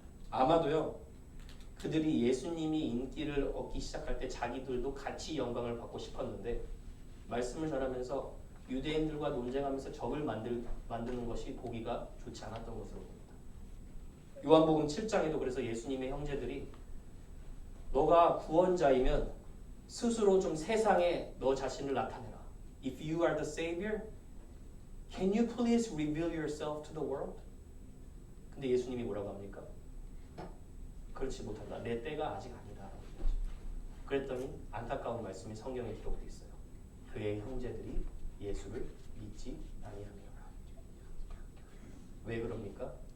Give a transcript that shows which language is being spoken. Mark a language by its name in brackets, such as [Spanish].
[Korean] 아마도요, 그들이 예수님이 인기를 얻기 시작할 때 자기들도 같이 영광을 받고 싶었는데 말씀을 전하면서 유대인들과 논쟁하면서 적을 만드는 것이 보기가 좋지 않았던 것으로 봅니다. 요한복음 7장에도 그래서 예수님의 형제들이 너가 구원자이면 스스로 좀 세상에 너 자신을 나타내라. [English] If you are the Savior, can you please reveal yourself to the world? [Korean] 근데 예수님이 뭐라고 합니까? 그렇지 못한다. 내 때가 아직 아니다. 라고 얘기하죠. 그랬더니 안타까운 말씀이 성경에 기록되어 있어요. 그의 형제들이 예수를 믿지 아니하니라. 왜 그럽니까?